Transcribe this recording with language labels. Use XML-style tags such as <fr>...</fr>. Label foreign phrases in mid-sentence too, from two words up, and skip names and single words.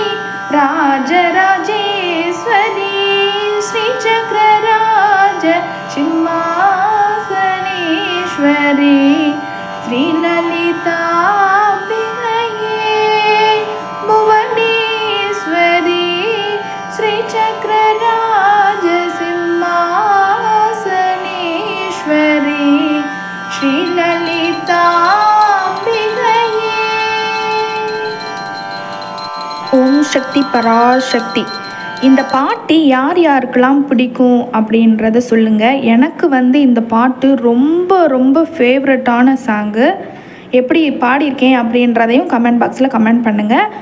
<sa>राजराजेश्वरी श्री चक्रराज सिंहासनेश्वरी श्री ललिताम्बिके भुवनेश्वरी श्री चक्रराज सिंहासनेश्वरी श्री ललिता.</sa> <ta>ஓம் சக்தி பராசக்தி. இந்த பாட்டு யார் யாருக்கெல்லாம் பிடிக்கும் அப்படின்றத சொல்லுங்கள். எனக்கு இந்த பாட்டு ரொம்ப ரொம்ப</ta> <en>favourite song.</en> <ta>எப்படி பாடியிருக்கேன் அப்படின்றதையும்</ta> <en>comment box comment</en> <ta>பண்ணுங்கள்.</ta>